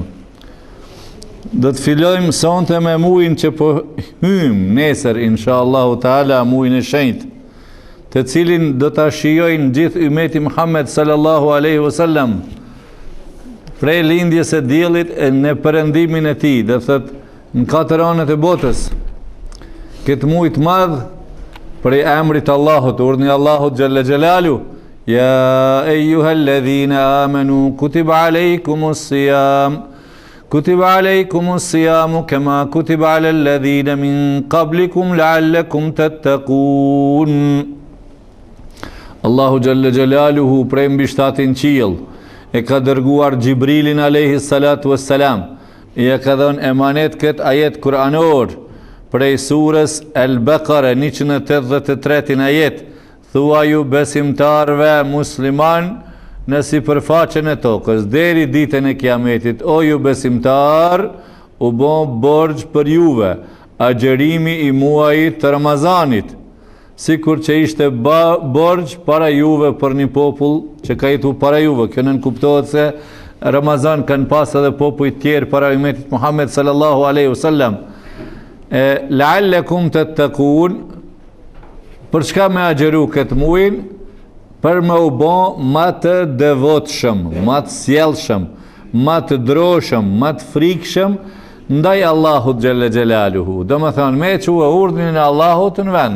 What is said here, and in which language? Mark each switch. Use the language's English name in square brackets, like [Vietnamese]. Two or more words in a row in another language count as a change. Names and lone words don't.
[Albanian] Do të fillojmë sonte me muajin që po hym nesër [Arabic] إن شاء الله تعالى, [Albanian] muajin e shenjtë, të cilin do ta shijojnë gjithë ummeti Muhammed [Arabic] صلى الله عليه وسلم [Albanian] prej lindjes e diellit e në perëndimin e tij, do thot në katër anët e botës. Këtë muaj të madh prej emrit të Allahut, urdhni Allahut [Arabic] جل جلاله, يا أيها الذين آمنوا كتب عليكم الصيام كما كتب على الذين من قبلكم لعلكم تتقون. [Albanian] Allahu [Arabic] جل جلاله [Albanian] prej mbi shtatin qiell e ka dërguar Gjibrilin [Arabic] عليه الصلاة والسلام, [Albanian] e ka dhënë emanet këtë ajet kuranor prej surës Al-Baqara 183 ajet, thua ju besimtarve musliman në sipërfaqen e tokës deri ditën e kiametit, o ju besimtar, u bë borxh për juve agjerimi i muajit të Ramazanit, sikur që ishte borxh para juve për një popull që ka jetu para juve. Kjo nën kuptohet se Ramazan kanë pas edhe popull tjerë para ummetit Muhammed [Arabic] صلى الله عليه وسلم. لعلكم تتقون, [Albanian] për çka me agjeru këtë muajin? Për me u bë më të devotshëm, më të sjellshëm, më të droshëm, më të frikshëm ndaj Allahut [Arabic] جل جلاله. [Albanian] Domethënë me çu urdhnin e Allahut në vend.